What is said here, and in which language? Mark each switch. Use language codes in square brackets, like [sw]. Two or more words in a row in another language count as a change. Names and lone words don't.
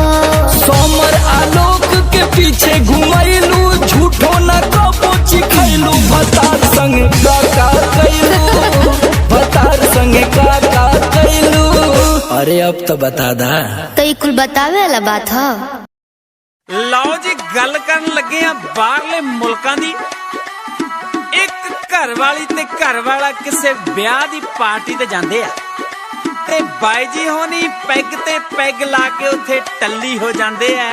[bho] समर आलोक के पीछे घुमैलू झूठो न कबो चिखैलू भतार संगे काका कैलू भतार संगे काका कैलू। अरे अब तो बता दा तो ये कुल बतावे वाला बात है। [pa] ਲਓ ਜੀ ਗੱਲ ਕਰਨ ਲੱਗੇ ਆ ਬਾਹਰਲੇ ਮੁਲਕਾਂ ਦੀ। ਇੱਕ ਘਰ ਵਾਲੀ ਤੇ ਘਰ ਵਾਲਾ ਕਿਸੇ ਵਿਆਹ ਦੀ ਪਾਰਟੀ ਤੇ ਜਾਂਦੇ ਆ ਤੇ ਬਾਈ ਜੀ ਹੋਣੀ ਪੈਗ ਤੇ ਪੈਗ ਲਾ ਕੇ ਉੱਥੇ ਟੱਲੀ ਹੋ ਜਾਂਦੇ ਆ।